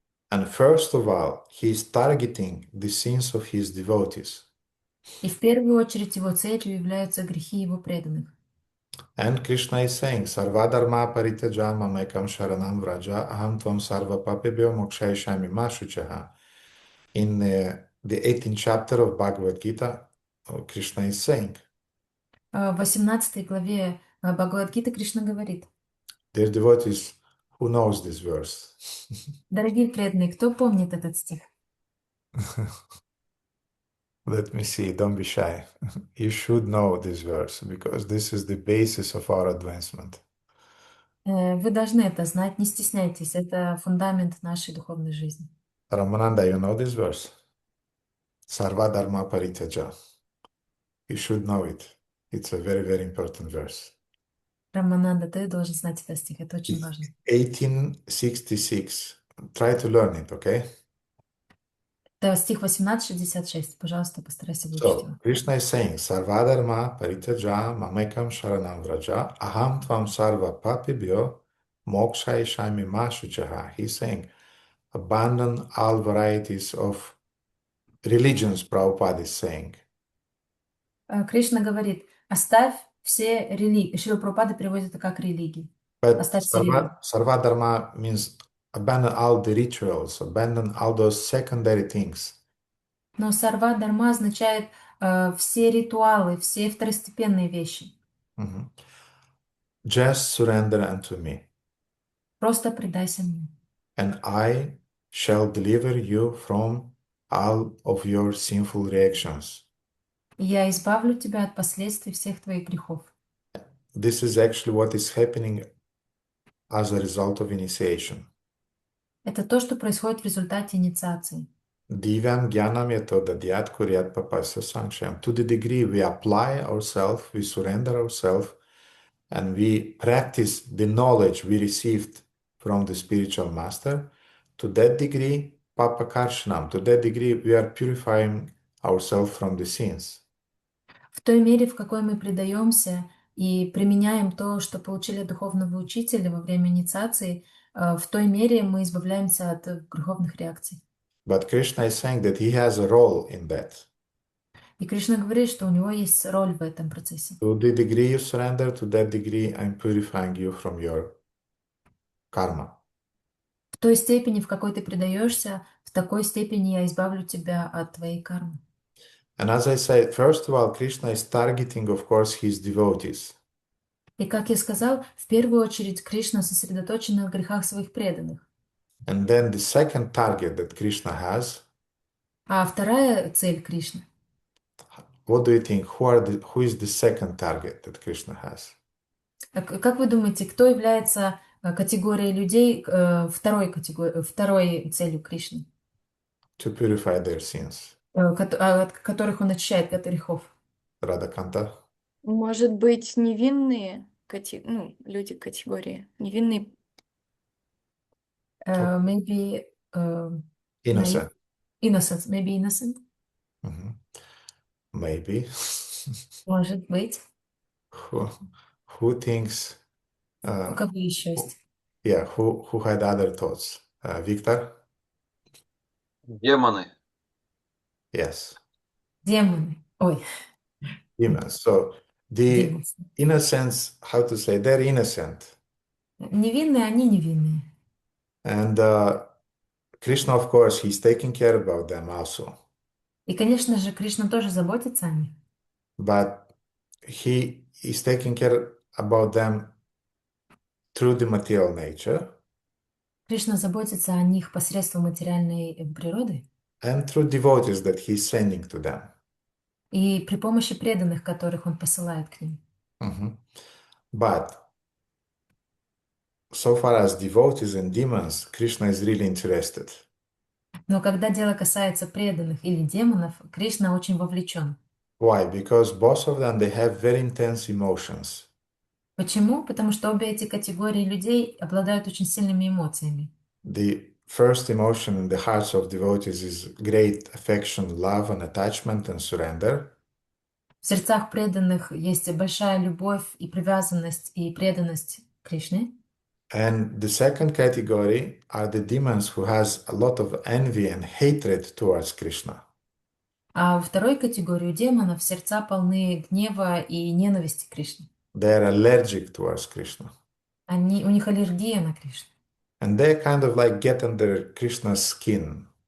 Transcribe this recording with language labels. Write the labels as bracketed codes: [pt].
[en] And first of all, he is targeting the sins of his devotees. [ru] И в первую очередь его целью являются грехи его преданных. [en] And Krishna is saying, [sa] Sarvadharma paritaja mamekam sharanam vraja aham tvam sarva papebhyo mokshayishami ma shuchaha. [en] In the 18th chapter of Bhagavad Gita, Krishna is saying, [ru] В 18 главе Бхагавад-гиты Кришна говорит: [en] dear devotees, who knows this verse? [ru] дорогие преданные, кто помнит этот стих? [en] Let me see, don't be shy. You should know this verse because this is the basis of our advancement. [ru] Вы должны это знать, не стесняйтесь, это фундамент нашей духовной жизни. [en] Ramananda, you know this verse? [sa] Sarva dharma paritaja. [en] You should know it. It's a very important verse. [ru] Рамананда, ты должен знать этот стих, это очень важно. [en] 1866. Try to learn it, okay? [ru] Это стих 18:66. Пожалуйста, постарайся выучить [en] So, [ru] его. [en] Krishna is saying, [sa] Sarvadharma paritaja mamekam sharanam vraja aham tvam sarva papibhyo mokshayishami ma shuchaha. [en] He's saying, abandon all varieties of religions, Prabhupada is saying. [ru] Кришна говорит, оставь все религии. Шрила Прабхупада переводит это как религии. [en] But [ru] Оставь все религии. [en] Sarvadharma means abandon all the rituals, abandon all those secondary things. [ru] Но сарва дарма означает все ритуалы, все второстепенные вещи. [en] Mhm. Just surrender unto me, [ru] Просто предайся мне. [en] and I shall deliver you from all of your sinful reactions. [ru] И я избавлю тебя от последствий всех твоих грехов. [en] This is actually what is happening as a result of initiation. [ru] Это то, что происходит в результате инициации. [sa] Divyam Jnanam Yatoda Dhyat Kuryat Papasya Sankshyam. [en] To the degree we apply ourselves, we surrender ourselves, and we practice the knowledge we received from the spiritual master, to that degree, [sa] Papa Karshanam, [en] to that degree we are purifying ourselves from the sins. [ru] В той мере, в какой мы предаемся и применяем то, что получили от духовного учителя во время инициации, в той мере мы избавляемся от греховных реакций. [en] But Krishna is saying that he has a role in that. [ru] И Кришна говорит, что у него есть роль в этом процессе. [en] To the degree you surrender, to that degree I'm purifying you from your karma. [ru] В той степени, в какой ты предаешься, в такой степени я избавлю тебя от твоей кармы. [en] And as I said, first of all, Krishna is targeting, of course, his devotees. [ru] И, как я сказал, в первую очередь Кришна сосредоточен на грехах своих преданных. [en] And then the second target that Krishna has, [ru] А вторая цель Кришны. [en] what do you think? Who is the second target that Krishna has? [ru] Как вы думаете, кто является категорией людей, второй целью Кришны, [en] To purify their sins. [ru] от которых он очищает от грехов? [en] Radhakanta? [ru] Может быть, невинные люди категории. Невинные. [en] Maybe Innocent. innocent. Maybe innocent. Mhm. Maybe. [ru] Может быть. [en] Who thinks? [ru] У кого еще есть? [en] Yeah, who had other thoughts? Victor? [ru] Демоны. [en] Yes. [ru] Демоны. Ой. [en] Demons. So the Demons. innocents, how to say, they're innocent. [ru] Невинные, они невинные. [en] And Krishna, of course, he's taking care about them also. [ru] И, конечно же, Кришна тоже заботится о них. [en] But he is taking care about them through the material nature [ru] Кришна заботится о них посредством материальной природы [en] and through devotees that he's sending to them. [ru] и при помощи преданных, которых он посылает к ним. Mhm. [en] But so far as devotees and demons, Krishna is really interested. [ru] Но когда дело касается преданных или демонов, Кришна очень вовлечен. [en] Why? Because both of them, they have very intense emotions. [ru] Почему? Потому что обе эти категории людей обладают очень сильными эмоциями. [en] The first emotion in the hearts of devotees is great affection, love, and attachment and surrender. [ru] В сердцах преданных есть большая любовь и привязанность и преданность Кришне. [en] And the second category are the demons who has a lot of envy and hatred towards Krishna. [ru] А во второй категории демонов сердца полны гнева и ненависти к Кришне. [en] They are allergic towards Krishna. [ru] У них аллергия на Кришну. [en] And they kind of like get under Krishna's skin.